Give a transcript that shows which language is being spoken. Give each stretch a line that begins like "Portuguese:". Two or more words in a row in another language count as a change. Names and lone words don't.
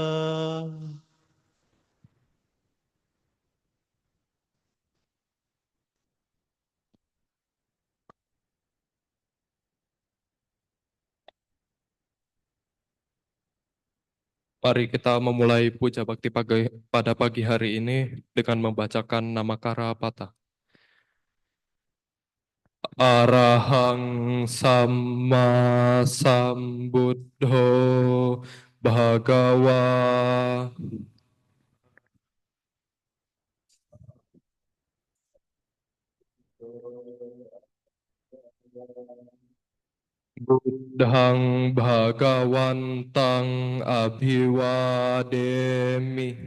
Indonesian: Mari kita memulai puja bakti pada pagi hari ini dengan membacakan nama Karapata.
Pali: Arahang Sama Sambuddho Bhagawa. Buddhang Bhagawantang Abhiwademi.